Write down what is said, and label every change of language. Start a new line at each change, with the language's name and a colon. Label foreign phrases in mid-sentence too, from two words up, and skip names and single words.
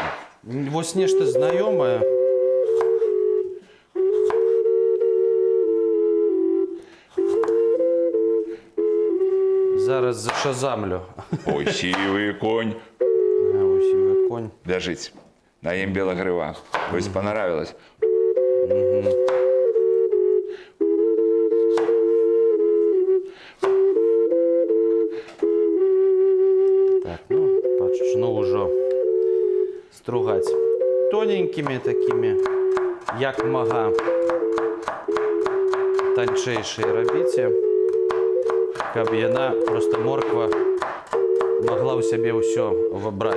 Belarusian: Ось нешта знаёмае. Зараз зашазамлю.
Ukrainian: Ой, сівий конь. Ой, сівий конь. Бяжить. На ім біла грива. Ось понравилось. Так, бачиш,
Belarusian: ўжо стругаць тоненькімі такімі, як мага, танчэйшыя рабіце, каб яна, проста морква, магла ў сябе ўсё вабраць.